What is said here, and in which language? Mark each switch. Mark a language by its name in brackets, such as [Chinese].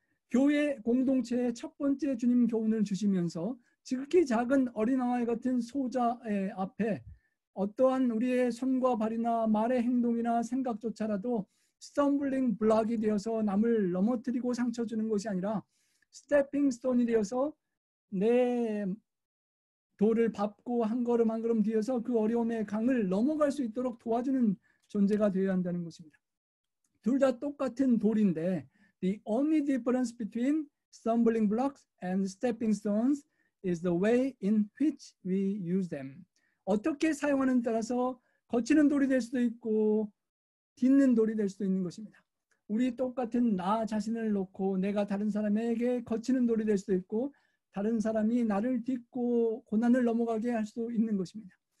[Korean] 교회 공동체의 첫 번째 주님 교훈을 주시면서 지극히 작은 어린아이 같은 소자의 앞에 어떠한 우리의 손과 발이나 말의 행동이나 생각조차라도 스톰블링 블락이 되어서 남을 넘어뜨리고 상처 주는 것이 아니라 스태핑 스톤이 되어서 내 돌을 밟고 한 걸음 한 걸음 뒤에서 그 어려움의 강을 넘어갈 수 있도록 도와주는 존재가 되어야 한다는 것입니다. 둘 다 똑같은 돌인데 [English] The only difference between stumbling blocks and stepping stones is the way in which we use them. [Korean] 어떻게 사용하는 따라서 거치는 돌이 될 수도 있고 딛는 돌이 될 수도 있는 것입니다. 우리 똑같은 나 자신을 놓고 내가 다른 사람에게 거치는 돌이 될 수도 있고 다른 사람이 나를 딛고 고난을 넘어가게 할 수도 있는 것입니다.